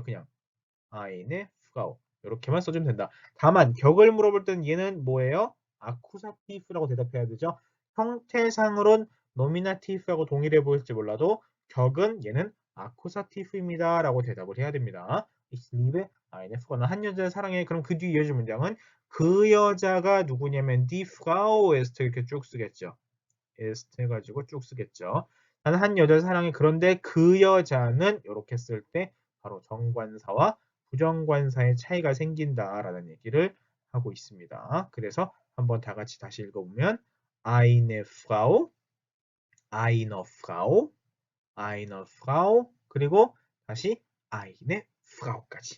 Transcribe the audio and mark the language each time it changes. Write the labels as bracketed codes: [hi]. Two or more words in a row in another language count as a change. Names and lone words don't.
[de] 그냥 eine Frau. [ko] 이렇게만 써주면 된다. 다만 격을 물어볼 때는 얘는 뭐예요? 아쿠사티브라고 대답해야 되죠. 형태상으로는 노미나티브하고 동일해 보일지 몰라도 격은 얘는 아쿠사티브입니다. 라고 대답을 해야 됩니다. [de] Ich liebe eine Frau. [ko] 한 여자를 사랑해. 그럼 그 뒤에 이어질 문장은 그 여자가 누구냐면 [de] die Frau ist [ko] 이렇게 쭉 쓰겠죠. ist 해가지고 쭉 쓰겠죠. 나는 한 여자를 사랑해. 그런데 그 여자는 이렇게 쓸 때 바로 정관사와 부정관사의 차이가 생긴다라는 얘기를 하고 있습니다. 그래서 한번 다 같이 다시 읽어보면 [de] eine Frau, eine Frau, eine Frau [ko] 그리고 다시 [de] eine Frau [ko] 까지.